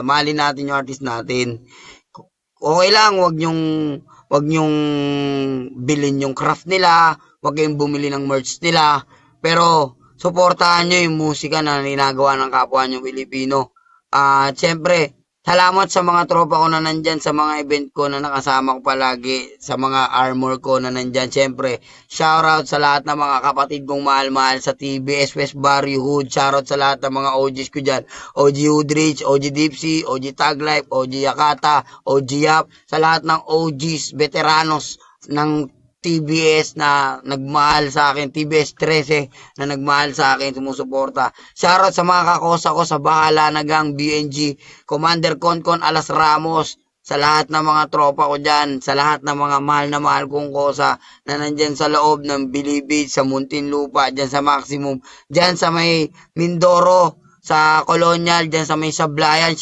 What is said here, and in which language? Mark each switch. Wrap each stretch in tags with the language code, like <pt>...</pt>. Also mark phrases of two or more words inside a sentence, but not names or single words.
<tl>Mali natin yung artist natin. Okay lang, wag nyong bilhin yung craft nila, wag kayong bumili ng merch nila, pero suportahan nyo yung musika na ginagawa ng kapwa nyo Pilipino. Siyempre, salamat sa mga tropa ko na nandyan, sa mga event ko na nakasama ko palagi, sa mga armor ko na nandyan. Siyempre, shoutout sa lahat ng mga kapatid kong mahal-mahal sa TBS West Barrio Hood. Shoutout sa lahat ng mga OGs ko dyan. OG Hoodrich, OG Dipsy, OG Tag Life, OG Yakata, OG Yap. Sa lahat ng OGs, veteranos ng TBS na nagmahal sa akin, TBS 13 na nagmahal sa akin, sumusuporta. Shoutout sa mga kakosa ko sa Bahala na Gang, BNG, Commander Concon Alas Ramos, sa lahat ng mga tropa ko dyan, sa lahat ng mga mahal na mahal kong kosa na nandyan sa loob ng Bilibid, sa Muntinlupa, dyan sa Maximum, dyan sa may Mindoro, sa Colonial, dyan sa may Sablayan.</tl>